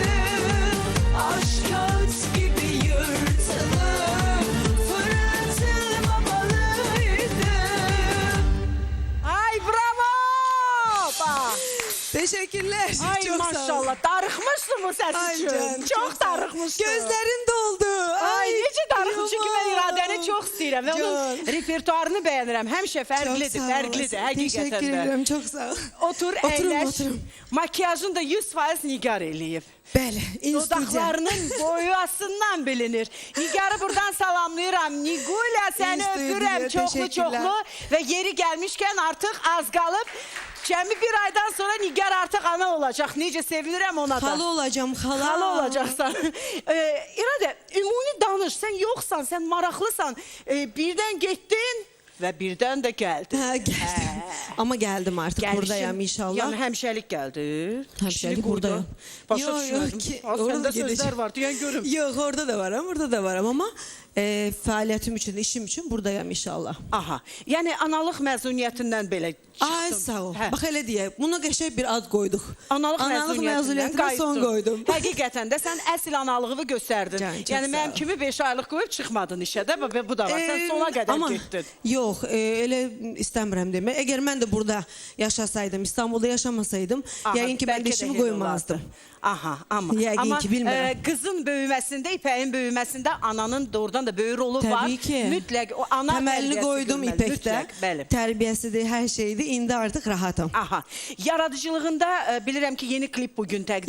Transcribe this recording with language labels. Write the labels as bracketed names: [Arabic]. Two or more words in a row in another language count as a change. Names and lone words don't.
[Turkish] Aşk kağıt gibi yırtılıp fırlatılmamalıydı. Ay bravo! Bak. Teşekkürler. Ay Çok sağ ol. [Azerbaijani] maşallah. Darıxmışsın bu ses Ay [Turkish] için. canım, [Azerbaijani] Çok darıxmışsın. [Turkish] Gözlerim doldu. [Azerbaijani] Ay necə darıxmış çünki mən yaman. İradəni çox istəyirəm və onun Can. repertuarını bəyənirəm. Həmişə fərqlidir, fərqlidir [Turkish] Teşekkür [Azerbaijani] həqiqətən də. [Turkish] ederim. Çok sağ ol. [Azerbaijani] Otur, [Turkish] Oturun, [Azerbaijani] əyləş. [Turkish] oturun. [Azerbaijani] Makyajın da 100% Nigar eləyib. Bəli. İnstitücə. Dodaqlarının boyasından bilinir. Nigarı buradan salamlayıram. Nigulə səni İnstitücə, öpürəm çoxlu [Turkish] teşekkürler. [Azerbaijani] çoxlu və yeri gəlmişkən artıq az qalıb. Cəmi bir aydan sonra Nigar artıq ana olacaq. Necə sevinirəm ona da. Hala olacağım. Hala. Hala olacaqsan. İradə, ümumi danış. Sən yoxsan, sən maraqlısan. Birdən getdin və birdən də gəldin. [Turkish] Ha, geldim. Ama geldim artık. [Azerbaijani] Gəlişin- [Turkish] Buradayım inşallah. [Azerbaijani] Yəni həmişəlik gəldi. Həmişəlik Kişilik [Turkish] buradayım. [Azerbaijani] orada. Başa [Turkish] Yok, [Azerbaijani] düşmədim. [Turkish] yok ki, Ha, orada [Azerbaijani] Səndə sözlər [Turkish] gedeceğim. [Azerbaijani] var, deyən görüm. [Turkish] Yok orada da varım, burada da varım ama faaliyetim için, işim için buradayım inşallah. Aha. [Azerbaijani] Yəni analıq məzuniyyətindən belə çıxdın. Ay sağ ol. Hə. [Turkish] Bak hele diye. Buna geçen bir ad koyduk. [Azerbaijani] Analıq məzuniyyətinə məzuniyyətindən [Turkish] son koydum. [Azerbaijani] Həqiqətən də sən əsl analığı göstərdin. Can, çox Yəni sağ mənim ol. kimi 5 aylıq qoyub çıxmadın işə də və bu da var. Sən sona qədər [Turkish] Ama [Azerbaijani] getdin. [Turkish] yok öyle istemiyorum deme. Eğer ben de burada yaşasaydım, İstanbul'da yaşamasaydım, Aha, [Azerbaijani] yəqin ki ben bəlkə [Turkish] de [Azerbaijani] də [Turkish] işimi [Azerbaijani] elə [Turkish] koymazdım. [Azerbaijani] olardı. Aha, amma Yəqin ki, bilmirəm. qızın böyüməsində, İpəyin böyüməsində ananın doğrudan da böyük rolu var. [Turkish] Tabii ki. [Azerbaijani] Mütləq o ana [Turkish] Temelini [Azerbaijani] tərbiyəsi [Turkish] koydum [Azerbaijani] görməli, [Turkish] İpek'te. [Azerbaijani] mütləq, bəli. [Turkish] Terbiyesidir, her şeydi. İndi artık rahatım. Aha. [Azerbaijani] Yaradıcılığında bilirəm ki, yeni klip bugün təqdim